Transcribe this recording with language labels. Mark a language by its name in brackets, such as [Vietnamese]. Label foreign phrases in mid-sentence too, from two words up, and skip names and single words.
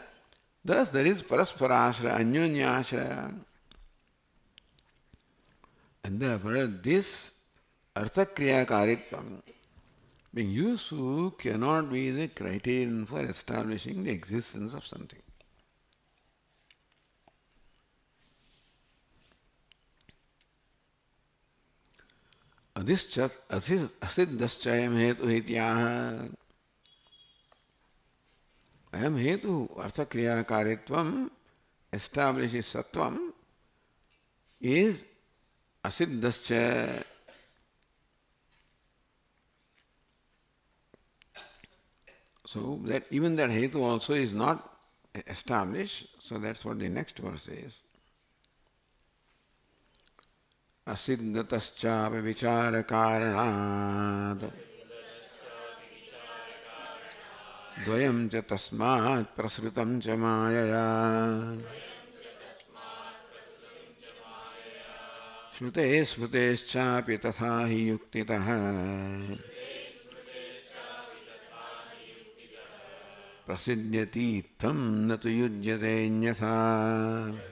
[English] Thus, there is [Sanskrit] parasparashraya, anyonyashraya. [English] And therefore, this [Sanskrit] arthakriya karitvam, [English] being useful, cannot be the criterion for establishing the existence of something. [Sanskrit] Asiddhaschayam hetu hityaha. Ayam hetu arthakriya karitvam establishes sattvam is asiddhascha. [English] So that even that hetu also is not established. So that's what the next verse is. [Sanskrit] Asiddhataschapi vichara karanad dvayam cha tasmat prasrutam cha mayaya shrute smruteschapi tatha hi yuktitah prasiddhyati tam natu yujyate nyatha.